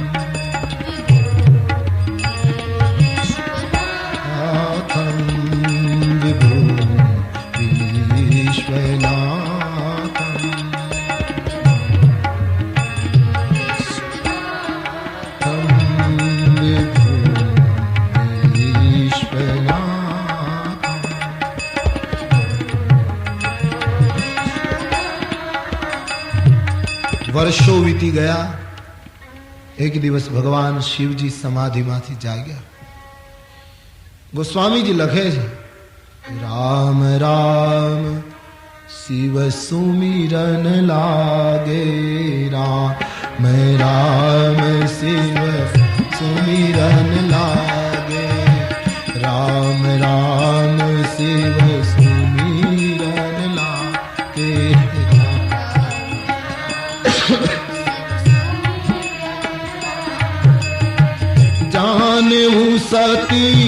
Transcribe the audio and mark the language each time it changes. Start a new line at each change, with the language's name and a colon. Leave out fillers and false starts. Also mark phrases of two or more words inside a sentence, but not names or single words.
Sanskrit: विभो विश्वनाथं विभो
Gujarati: विश्वनाथं વર્ષો વીતી ગયા એક દિવસ ભગવાન શિવજી સમાધિમાંથી જાગ્યા ગોસ્વામીજી લખે
Awadhi: છે राम राम शिव सुमिरन लागे राम राम शिव सुमिरन लागे राम राम शिव सुमिरन लागे जानहु सती